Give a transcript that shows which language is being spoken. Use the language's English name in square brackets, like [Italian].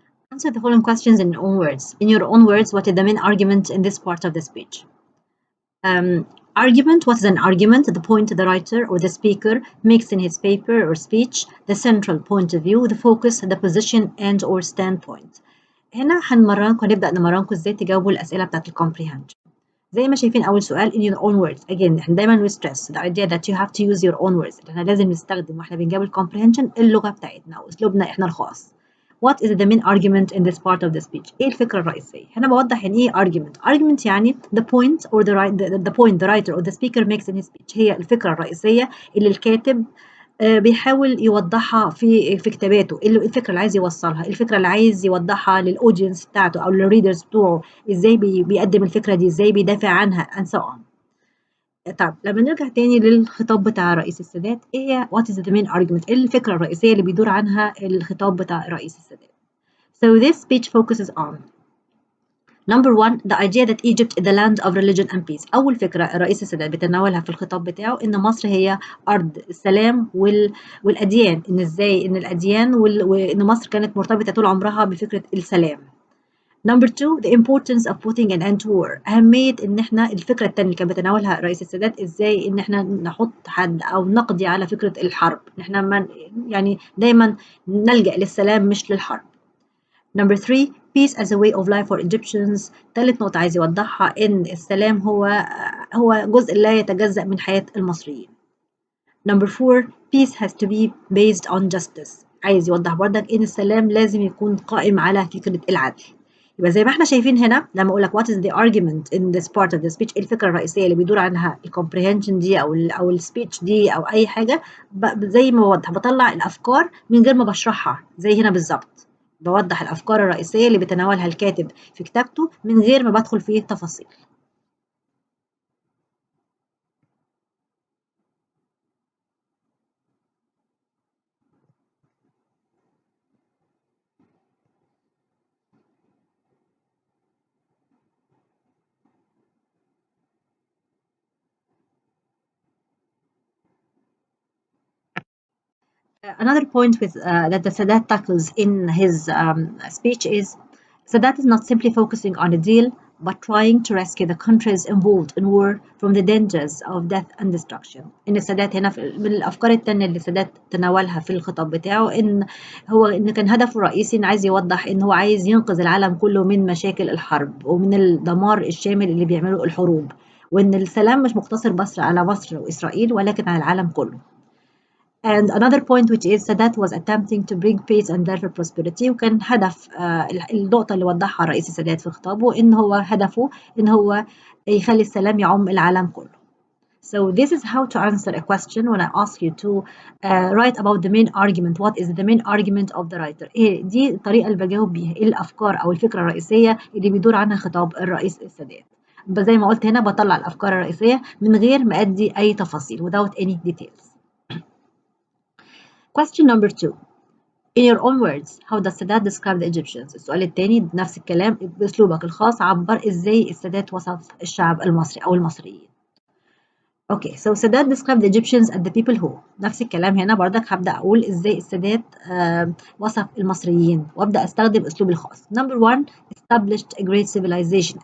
[English] Answer the following questions in your own words. In your own words, what is the main argument in this part of the speech? Argument. What is an argument? The point the writer or the speaker makes in his paper or speech, the central point of view, the focus, the position and or standpoint. [Arabic] هنا هنبدأ نمرنكم ازاي تجاوبوا الأسئلة بتاعت الكومبريهنشن. زي ما شايفين أول سؤال [English] in your own words. Again [Arabic] احنا دايما [English] we stress the idea that you have to use your own words. [Arabic] احنا لازم نستخدم واحنا بنجاوب الكومبريهنشن اللغة بتاعتنا أو أسلوبنا احنا الخاص. [English] What is the main argument in this part of the speech؟ [Arabic] ايه الفكرة الرئيسية؟ هنا بوضح يعني ايه [English] argument. [Arabic] Argument يعني [English] the point or the point the writer or the speaker makes in his speech، [Arabic] هي الفكرة الرئيسية اللي الكاتب بيحاول يوضحها في كتاباته، الفكره اللي عايز يوصلها، الفكره اللي عايز يوضحها للاودينس بتاعته او للريدرز بتوعه، ازاي بيقدم الفكره دي، ازاي بيدافع عنها [English] and so on. [Arabic] طب لما نرجع تاني للخطاب بتاع رئيس السادات، ايه هي [English] what is the main argument؟ [Arabic] ايه الفكره الرئيسيه اللي بيدور عنها الخطاب بتاع رئيس السادات؟ [English] So this speech focuses on Number 1, the idea that Egypt is the land of religion and peace. [Arabic] أول فكرة رئيس السادات بيتناولها في الخطاب بتاعه إن مصر هي أرض السلام والأديان، إن إزاي إن الأديان وإن مصر كانت مرتبطة طول عمرها بفكرة السلام. [English] Number two, the importance of putting an end to war. [Arabic] أهمية إن إحنا الفكرة التانية اللي كان بيتناولها رئيس السادات إزاي إن إحنا نحط حد أو نقضي على فكرة الحرب. إحنا ما يعني دايما نلجأ للسلام مش للحرب. [English] Number three, peace as a way of life for Egyptians. [Arabic] ثالث نقطة عايز يوضحها إن السلام هو جزء لا يتجزأ من حياة المصريين. [English] Number four, peace has to be based on justice. [Arabic] عايز يوضح برضك إن السلام لازم يكون قائم على فكرة العدل. يبقى زي ما احنا شايفين هنا لما اقول لك [English] what is the argument in this part of the speech، [Arabic] ايه الفكره الرئيسيه اللي بيدور عنها الكومبريهنشن دي او السبيتش دي او اي حاجه، زي ما بوضح بطلع الافكار من غير ما بشرحها زي هنا بالظبط، بوضح الافكار الرئيسيه اللي بيتناولها الكاتب في كتابته من غير ما بدخل في تفاصيل. [English] Another point that the Sadat tackles in his speech is Sadat is not simply focusing on a deal, but trying to rescue the countries involved in war from the dangers of death and destruction. [Arabic] إن السادات هنا من الأفكار التانية اللي السادات تناولها في الخطاب بتاعه إن كان هدفه الرئيسي إن عايز يوضح إن هو عايز ينقذ العالم كله من مشاكل الحرب ومن الدمار الشامل اللي بيعمله الحروب، وإن السلام مش مقتصر بس على مصر وإسرائيل ولكن على العالم كله. [English] And another point which is Sadat was attempting to bring peace and therefore prosperity، [Arabic] وكان هدف النقطة اللي وضحها الرئيس السادات في خطابه إن هو هدفه إن هو يخلي السلام يعم العالم كله. [English] So this is how to answer a question when I ask you to write about the main argument. What is the main argument of the writer؟ [Arabic] إيه دي الطريقة اللي بجاوب بيها، إيه الأفكار أو الفكرة الرئيسية اللي بيدور عنها خطاب الرئيس السادات. زي ما قلت هنا بطلع الأفكار الرئيسية من غير ما أدي أي تفاصيل [English] without any details. Question number two. In your own words, how does Sadat describe the Egyptians؟ [Arabic] السؤال الثاني بنفس الكلام بأسلوبك الخاص عبر إزاي السادات وصف الشعب المصري أو المصريين. [English] Okay, so Sadat described the Egyptians as the people who. [Arabic] نفس الكلام هنا بردك هبدأ أقول إزاي السادات وصف المصريين وأبدأ أستخدم أسلوبي الخاص. [English] Number one, established a great civilization.